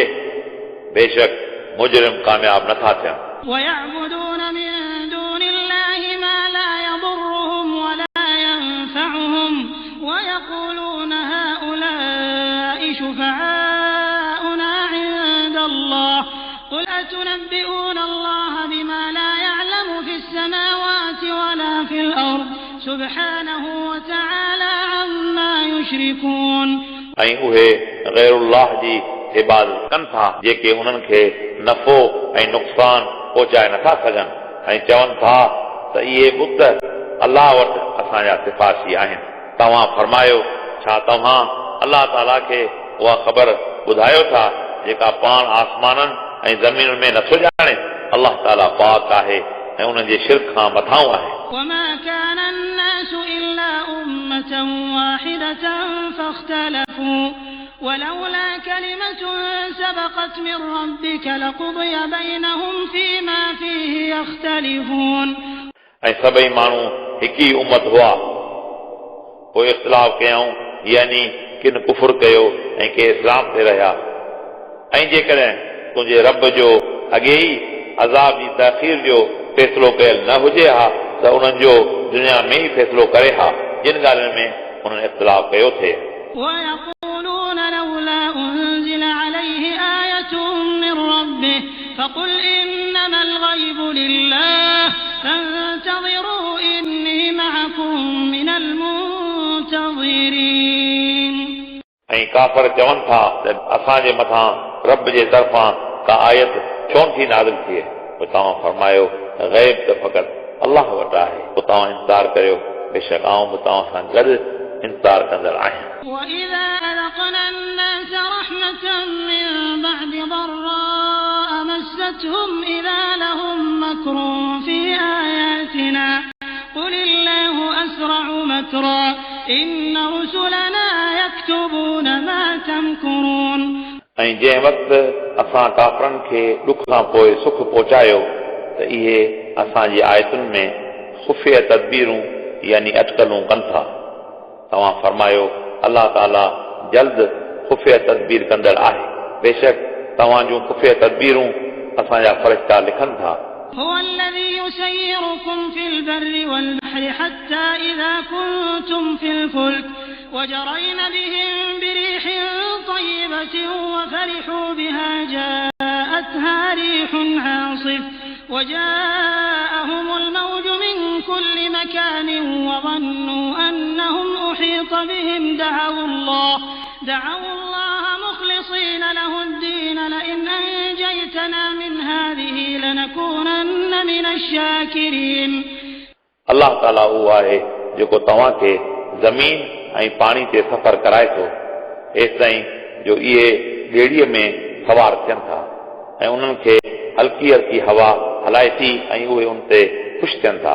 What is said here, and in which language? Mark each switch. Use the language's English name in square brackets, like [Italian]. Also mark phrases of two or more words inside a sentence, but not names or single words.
[Sindhi] बेशक मुजरिम कामयाब नथा थियनि. [Arabic] ويعبدون من دون الله ما لا يضرهم ولا ينفعهم ويقولون هؤلاء شفعاؤنا عند الله قل أتنبئون الله بما لا يعلم في السماوات ولا في الأرض سبحانه وتعالى عما يشركون [Sindhi] ऐं उहे गैरुल्लाह जी इबादत कनि था जेके उन्हनि खे नफ़ो ऐं नुक़सान पहुचाए नथा सघनि ऐं चवनि था त इहे बुत अलाह वटि असांजा सिफ़ारिशी आहिनि। तव्हां फरमायो छा तव्हां अलाह ताला खे उहा ख़बर ॿुधायो था जेका पाण आसमाननि ऐं ज़मीन में नथो ॼाणे। अलाह ताला पाक आहे ऐं उन्हनि जे शिरक खां मथां आहे। [Arabic] وما كان الناس إلا أمة واحدة فاختلفوا ولولا كلمة سبقت من ربك لقضي بينهم فيما فيه يختلفون [Sindhi] ऐं सभई माण्हू हिकु ई उम्मत हुआ पोइ इख़्तिलाफ़ कयऊं यानी किन कुफ़ुर कयो ऐं के इस्लाम ते रहिया। ऐं जेकॾहिं तुंहिंजे रब जो अॻे ई अज़ाब जी तख़ीर जो फ़ैसिलो कयल न हुजे हा त उन्हनि जो दुनिया में ई फ़ैसिलो करे हा जिन ॻाल्हियुनि में उन्हनि इख़्तिलाफ़ कयो थे। [Arabic] ويقولون لولا أنزل عليه آية من ربه فقل إنما الغيب لله فانتظروا إني معكم من المنتظرين [Sindhi] ऐं काफ़र चवनि था त असांजे मथां रब जे तरफ़ां का आयत छो थी नाज़िल थिए। पोइ तव्हां फरमायो ग़ैब त फ़क़ति अलाह वटि आहे। पोइ तव्हां इंतज़ार करियो बेशक आऊं बि तव्हां सां गॾु इंतज़ार कंदड़ आहियां। [Arabic] وإذا أذقنا الناس رحمة من بعد ضراء مستهم إذا لهم مكر في آياتنا قل الله أسرع مكرا إن رسلنا يكتبون ما تمكرون [Sindhi] ऐं जंहिं वक़्तु असां काफ़रनि खे ॾुख खां पोइ सुख पहुचायो त इहे असांजी आयतुनि में ख़ुफ़िया तदबीरूं यानी अटकलूं कनि था। तव्हां फरमायो अलाह ताला जल्द ख़ुफ़िया तदबीर कंदड़ आहे। बेशक तव्हां जूं ख़ुफ़िया तदबीरूं असांजा फ़रिश्ता लिखनि था। [Arabic] هو الذي يسيركم في البر والبحر حتى إذا كنتم في الفلك وجرين بهم بريح طيبة وفرحوا بها جاءتها ريح عاصف وجاءهم الموج من كل مكان وظنوا أنهم أحيط بهم دعوا الله مخلصين له الدين لئن أنجيتنا من هذه لنكونن من الشاكرين [Sindhi] अलाह ताला उहो आहे जेको तव्हां खे ज़मीन ऐं पाणी ते सफ़र कराए थो एसिताईं जो इहे ॿेड़ीअ में सवार थियनि था ऐं उन्हनि खे हल्की हल्की हवा हलाए थी ऐं उहे उन ते ख़ुशि थियनि था।